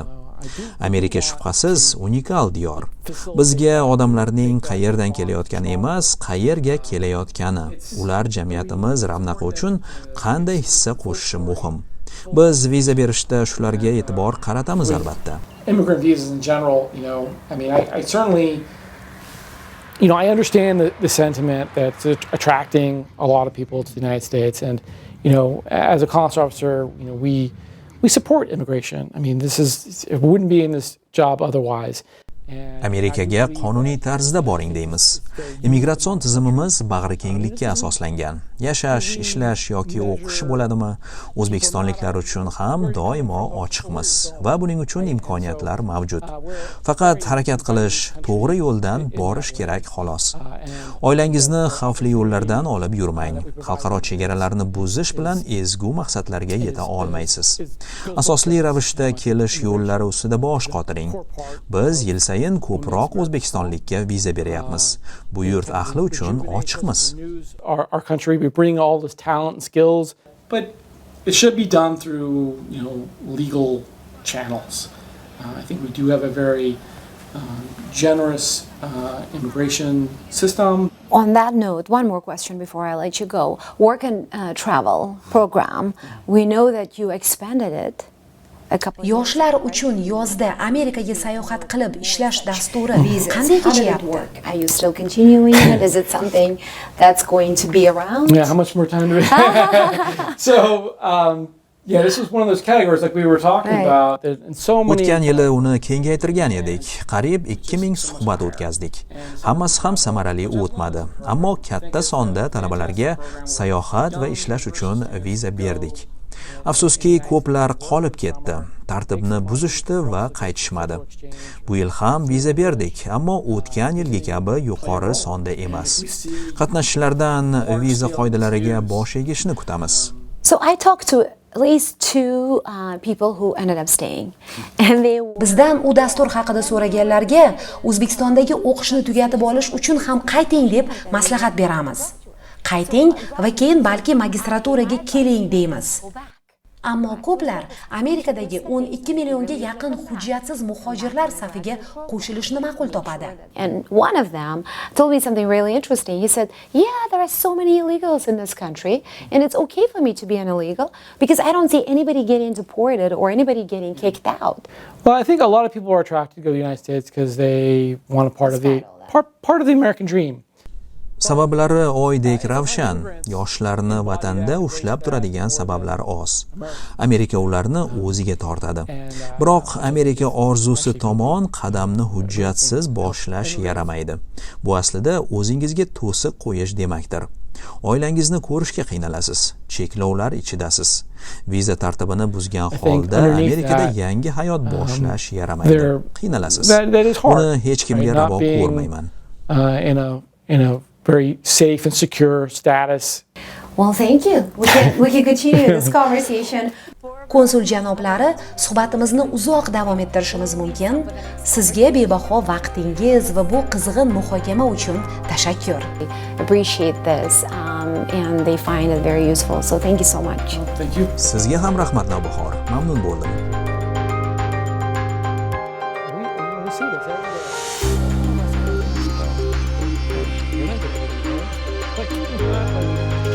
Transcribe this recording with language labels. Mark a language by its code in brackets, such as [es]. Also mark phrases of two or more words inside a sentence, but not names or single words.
[uz] Amerika shubhasiz unikal diyor. Bizga odamlarning qayerdan kelayotgani emas, qayerga kelayotgani, ular jamiyatimiz ravnaqi uchun qanday hissa qo'shishi muhim. Biz viza berishda shularga e'tibor qaratamiz albatta. [en] Immigrant visas in general, I certainly I understand the sentiment that's attracting a lot of people to the United States, and as a consular officer, we support immigration. It wouldn't be in this job otherwise. [uz] Amerikaga qonuniy tarzda boring deymiz. Immigratsion tizimimiz bag'rikenglikka asoslangan. Yashash, ishlash yoki o'qish bo'ladimi, o'zbekistonliklar uchun ham doimo ochiqmiz va buning uchun imkoniyatlar mavjud. Faqat harakat qilish, to'g'ri yo'ldan borish kerak xolos. Oilangizni xavfli yo'llardan olib yurmang. Xalqaro chegaralarni buzish bilan ezgu maqsadlarga yeta olmaysiz. Asosli ravishda kelish yo'llari ustida bosh qotiring. Biz yil sayin ko'proq o'zbekistonlikka viza beryapmiz. Bu yurt ahli uchun ochiqmiz. [en] Our country, we bring all this talent and skills, but it should be done through legal channels. I think we do have a very generous immigration system. On that note, one more question before I let you go. Work and travel program. We know that you expanded it. [uz] Yoshlar uchun yozda Amerikaga sayohat qilib ishlash dasturi qanday kechyapti? [en] Are you still continuing it? Is it something that's going to be around? Yeah, how much more time do we have? So, this was one of those categories like we were talking about. And so many. [uz] O'tgan yili uni kengaytirgan edik. Qariyb 2000 suhbat o'tkazdik. Hammasi ham samarali o'tmadi. Ammo katta sonda talabalarga sayohat va ishlash uchun viza berdik. Afsuski, ko'plar qolib ketdi. Tartibni buzishdi va qaytishmadi. Bu yil ham viza berdik, ammo o'tgan yilgi kabi yuqori sonda emas. Qatnashchilardan viza qoidalariga bosh egishni kutamiz. [en] So I talked to at least two people who ended up staying. And they [uz] Bizdan u dastur haqida so'raganlarga O'zbekistondagi o'qishni tugatib olish uchun ham qayting deb maslahat beramiz. Qayting va keyin balki magistraturaga keling deymiz. Ammo ko'plar Amerikadagi 12 millionga yaqin hujjatsiz muhojirlar safiga qo'shilishni ma'qul topadi. [en] And one of them told me something really interesting. He said, yeah, there are so many illegals in this country, and it's okay for me to be an illegal because I don't see anybody getting deported or anybody getting kicked out. Well, I think a lot of people are attracted to go to the United States because they want a part of the American dream. [uz] Sabablari oydek ravshan. Yoshlarni vatanda ushlab turadigan sabablar oz. Amerika ularni o'ziga tortadi. Biroq Amerika orzusi tomon qadamni hujjatsiz boshlash yaramaydi. Bu aslida o'zingizga to'siq qo'yish demakdir. Oilangizni ko'rishga qiynalasiz, cheklovlar ichidasiz. Viza tartibini buzgan holda Amerikada yangi hayot boshlash yaramaydi. Qiynalasiz. Buni hech kimga ravo ko'rmayman. [en] In a very safe and secure status. Well, thank you. We can continue this conversation. [uz] Konsul janoblari, suhbatimizni uzoq davom ettirishimiz mumkin. Sizga bebaho vaqtingiz va bu qizg'in muhokama uchun tashakkur. [en] Appreciate this and they find it very useful. So thank you so much. Thank you. [uz] Sizga ham rahmat Navbahor. Mamnun bo'ldim. [en] We see this every day.